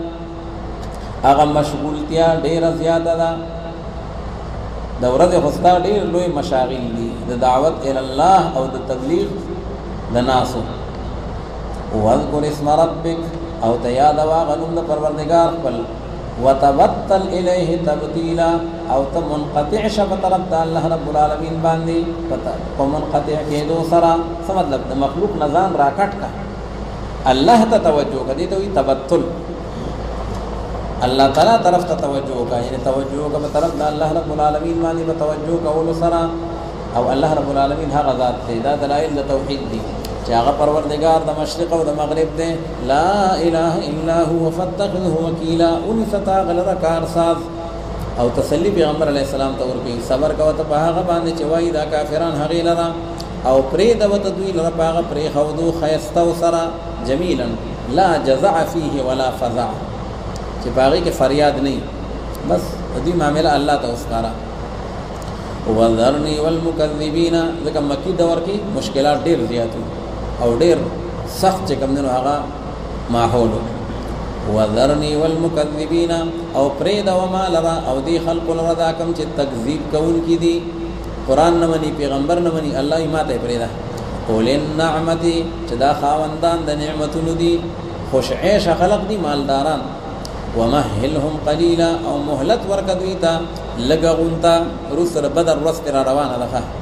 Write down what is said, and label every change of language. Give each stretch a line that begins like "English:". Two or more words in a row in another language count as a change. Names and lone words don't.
Pashto: هغه مشغولتیا ډېره زیاته ده د ورځې خو ستا ډېر لوی مشاغل دي د دعوت
Arabic: الی الله
Pashto: او د تبلیغ د ناسو
Arabic: واذکر اسم ربک
Pashto: او ته یادوه هغه نوم د پروردګار خپل
Arabic: وتبتل الیه تبتیلا
Pashto: او ته منقطع شه په طرف د الله
Arabic: رب العالمین
Pashto: باندې په منقطع کېدو سره څه مطلب د مخلوق نظام راکټ کا الله ته توجه کړي ته وي تبتل الله تعالی طرف ته توجه کا یعنی توجه کا په طرف د الله
Arabic: رب العالمین
Pashto: باندې په توجه کولو سره او الله
Arabic: رب العالمین
Pashto: هغه ذات دی دا دلایل د توحید دي چې هغه پروردگار د مشرق او د مغرب دی
Arabic: لا اله الا هو فاتخذه وکیلا
Pashto: انستا غلر کارساز او تسلی پیغمبر
Arabic: علیه السلام
Pashto: ته ورکړي صبر کوه ته په هغه باندې چې وایي دا کافران هغې لره او پرې دوته دوی لره په هغه پرېښودو ښایسته و سره جمیلا
Arabic: لا جزع فیه ولا فزع
Pashto: چې په هغې کې فریاد نه بس د دوی معامله الله ته وسپاره
Arabic: وذرني والمكذبین
Pashto: ځکه مکي دور کې مشکلات ډېر زیات او ډېر سخت چې کوم دی نو هغه ماحول
Arabic: وذرني والمكذبین
Pashto: او پرېږده وما لره او دې خلقو لره دا کوم چې تکذیب کوونکي دي قرآن نه مني پیغمبر نه مني الله یې ماته یې پرېږده
Arabic: اولي النعمتې
Pashto: چې دا خاوندان د نعمتونو دي خوش عیشه خلق دي مالداران
Arabic: ومهلهم قلیلا
Pashto: او مهلت ورکه دوی ته لږه غونته وروسته د بدر ورځ پرې را روانه ده